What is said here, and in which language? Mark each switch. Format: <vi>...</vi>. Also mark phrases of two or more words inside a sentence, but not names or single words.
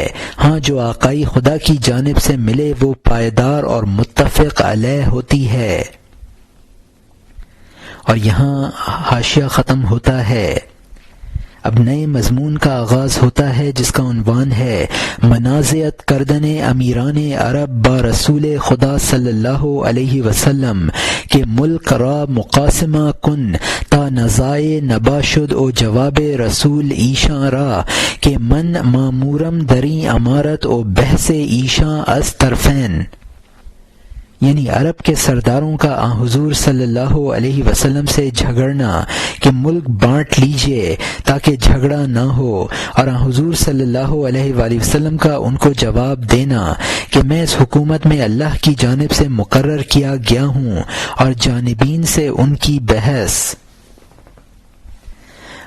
<ur>ہاں، جو آقائی خدا کی جانب سے ملے وہ پائیدار اور متفق علیہ ہوتی ہے۔ اور یہاں حاشیہ ختم ہوتا ہے۔ اب نئے مضمون کا آغاز ہوتا ہے جس کا عنوان ہے،</ur> <fa>منازعت کردن امیران عرب با رسول خدا</fa> <ar>صلی اللہ علیہ وسلم</ar> <fa>کہ ملک را مقاسمہ کن تا نزاع نباشد او جواب رسول ایشاں را کہ من مامورم دری امارت او بحث ایشاں از طرفین۔</fa> <ur>یعنی عرب کے سرداروں کا حضور صلی اللہ علیہ وسلم سے جھگڑنا کہ ملک بانٹ لیجئے تاکہ جھگڑا نہ ہو، اور حضور</ur> <ar>صلی اللہ علیہ وآلہ وسلم</ar> <ur>کا ان کو جواب دینا کہ میں اس حکومت میں اللہ کی جانب سے مقرر کیا گیا ہوں، اور جانبین سے ان کی بحث۔</ur>